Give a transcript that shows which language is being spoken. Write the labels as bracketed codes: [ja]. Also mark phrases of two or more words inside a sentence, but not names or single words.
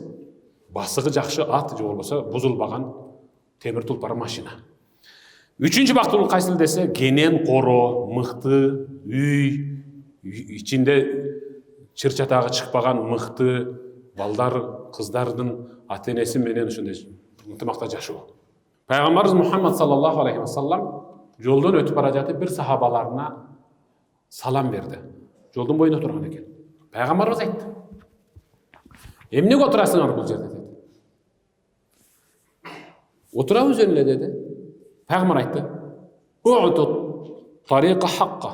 [ky] Басыгы жакшы ат же болбосо бузулбаган темир тулпар машина. Үчүнчү бактылык кайсыл десе, кенен коро, мыкты үй, ичинде чыр-чатагы чыкпаган мыкты балдар, кыздардын ата-энеси менен ошондой ынтымакта жашоо. Пайгамбарыбыз Мухаммад [ar] صلى الله عليه وسلم [ky] жолдон өтүп бара жатып бир сахабаларына салам берди. Жолдун боюнда турган экен. Пайгамбарыбыз айтты: "Эмнеге отурасыңар бул жерде?" деди. "Отурабыз эле" деди. Пайгамбар айтты: [ar] "أعطوا الطريق حقه."